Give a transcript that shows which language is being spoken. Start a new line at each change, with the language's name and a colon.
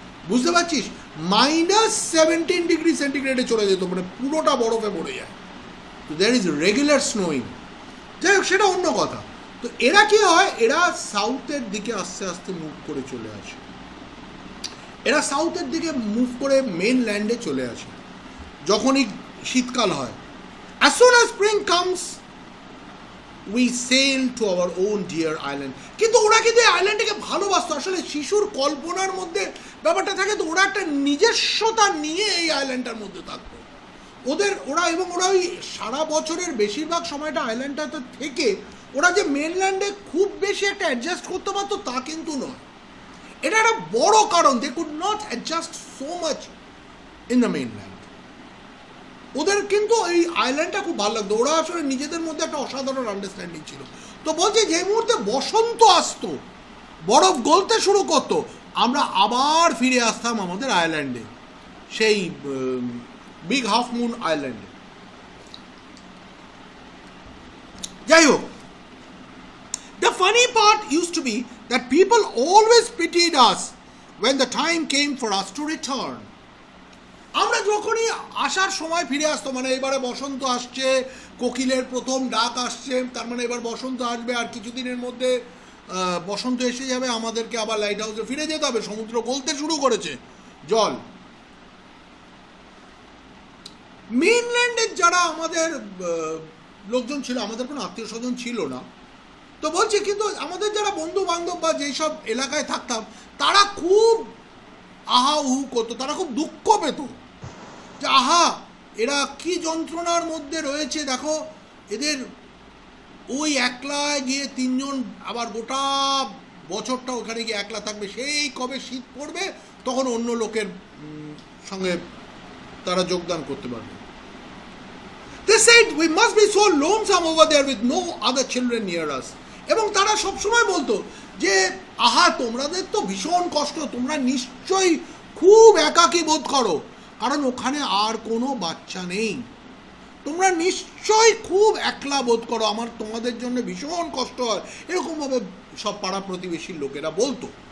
Bangla: বুঝতে পারছিস, -17 ডিগ্রি সেন্টিগ্রেডে চলে যেত, মানে পুরোটা বরফে পড়ে যায়।
English: তো there is regular snowing. যাই হোক, সেটা অন্য কথা।
Bangla: তো এরা কি হয়, এরা সাউথের দিকে আস্তে আস্তে মুভ করে চলে আসে, এরা সাউথের দিকে মুভ করে মেনল্যান্ডে চলে আসে যখনই শীতকাল হয়।
English: As soon as spring comes, we sail to our own dear island.
Bangla: কিন্তু ওরা কিন্তু এই আইল্যান্ডটাকে ভালোবাসতো, আসলে শিশুর কল্পনার মধ্যে ব্যাপারটা থাকে, তো ওরা একটা নিজস্বতা নিয়ে এই আইল্যান্ডটার মধ্যে থাকতো ওরা, এবং ওরা ওই সারা বছরের বেশিরভাগ সময়টা আইল্যান্ডটাতে থেকে ওরা যে মেনল্যান্ডে খুব বেশি একটা অ্যাডজাস্ট করতে পারতো তা কিন্তু নয়। এটা একটা বড় কারণ,
English: They could not adjust so much in the mainland.
Bangla: ওদের কিন্তু এই আইল্যান্ডটা খুব ভালো লাগতো, ওরা আসলে নিজেদের মধ্যে একটা অসাধারণ আন্ডারস্ট্যান্ডিং ছিল। তো বলছে যে মুহূর্তে বসন্ত আসতো, বরফ গলতে শুরু করতো, আমরা আবার ফিরে আসতাম আমাদের আইল্যান্ডে, সেই বিগ হাফ মুন আইল্যান্ডে। যাই হোক,
English: the funny part used to be that people always pitied us when the time came for us to return.
Bangla: আমরা যখনই আসার সময় ফিরে আসতো, মানে এবারে বসন্ত আসছে, কোকিলের প্রথম ডাক আসছে, তার মানে এবার বসন্ত আসবে, আর কিছুদিনের মধ্যে বসন্ত এসে যাবে, আমাদেরকে আবার লাইট হাউসে ফিরে যেতে হবে, সমুদ্র গলতে শুরু করেছে জল। মেইনল্যান্ডের যারা আমাদের লোকজন ছিল, আমাদের কোনো আত্মীয় স্বজন ছিল না, তো বলছি কিন্তু আমাদের যারা বন্ধু বান্ধব বা যেসব এলাকায় থাকতাম তারা খুব আহা উহু করতো, তারা খুব দুঃখ পেত যে আহা এরা কি যন্ত্রণার মধ্যে রয়েছে, দেখো এদের ওই একলায় গিয়ে তিনজন আবার গোটা বছরটা ওখানে গিয়ে একলা থাকবে, সেই কবে শীত পড়বে তখন অন্য লোকের সঙ্গে তারা যোগদান করতে পারবে।
English: They said we must be so lonesome over there with no other children near us.
Bangla: এবং তারা সবসময় বলতো যে আহা তোমাদের তো ভীষণ কষ্ট, তোমরা নিশ্চয়ই খুব একাকী বোধ করো, কারণ ওখানে আর কোনো বাচ্চা নেই, তোমরা নিশ্চয়ই খুব একলা বোধ করো, আমার তোমাদের জন্য ভীষণ কষ্ট হয়, এরকমভাবে সব পাড়া প্রতিবেশীর লোকেরা বলতো।